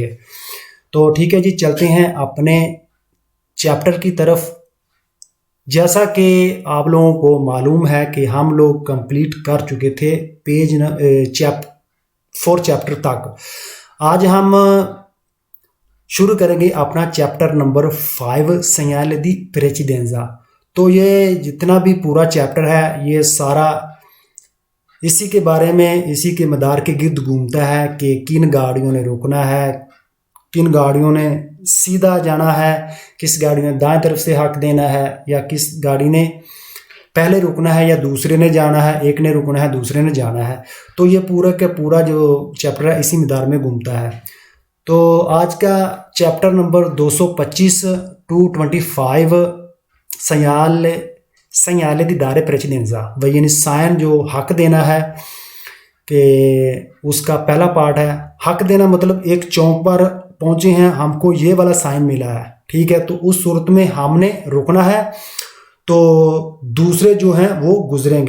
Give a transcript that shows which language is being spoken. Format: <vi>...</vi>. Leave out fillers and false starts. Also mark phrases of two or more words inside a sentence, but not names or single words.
<ur>تو ٹھیک ہے جی، چلتے ہیں اپنے چیپٹر کی طرف. جیسا کہ آپ لوگوں کو معلوم ہے کہ ہم لوگ کمپلیٹ کر چکے تھے پیج 4 چیپٹر تک. آج ہم شروع کریں گے اپنا چیپٹر نمبر 5 سے</ur> <it>gnale di precedenza।</it> <ur>تو یہ جتنا بھی پورا چیپٹر ہے یہ سارا اسی کے بارے میں، اسی کے مدار کے گرد گھومتا ہے کہ کن گاڑیوں نے رکنا ہے، کن گاڑیوں نے سیدھا جانا ہے، کس گاڑی نے دائیں طرف سے حق دینا ہے، یا کس گاڑی نے پہلے رکنا ہے یا دوسرے نے جانا ہے، ایک نے رکنا ہے دوسرے نے جانا ہے. تو یہ پورا کا پورا جو چیپٹر ہے اسی مدار میں گھومتا ہے. تو آج کا چیپٹر نمبر 225 ٹو 25</ur> <it>segnale di dare precedenza,</it> <ur>وہی یعنی سائن جو حق دینا ہے کہ اس کا پہلا پارٹ ہے. حق دینا مطلب ایک چوک پر پہنچے ہیں، ہم کو یہ والا سائن ملا ہے، ٹھیک ہے، تو اس صورت میں ہم نے رکنا ہے تو دوسرے جو ہیں وہ گزریں گے.</ur>